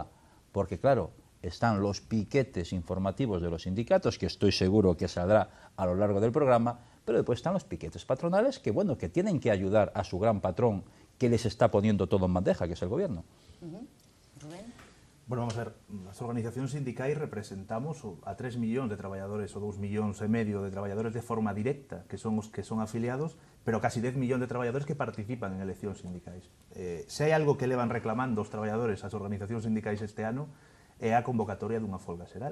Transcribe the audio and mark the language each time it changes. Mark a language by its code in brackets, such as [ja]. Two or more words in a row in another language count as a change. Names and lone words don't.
[es] Porque claro, están los piquetes informativos de los sindicatos, que estoy seguro que saldrá a lo largo del programa, pero después están los piquetes patronales que, bueno, que tienen que ayudar a su gran patrón que les está poniendo todo en bandeja, que es el gobierno. Rubén. Bueno, vamos a ver, [gl] as organizacións sindicais representamos a 3 millóns de traballadores ou 2,5 millóns de traballadores de forma directa, que son os que son afiliados, pero casi 10 millóns de traballadores que participan en eleccións sindicais. Se hai algo que levan reclamando os traballadores as organizacións sindicais este ano, é a convocatoria dunha folga xeral.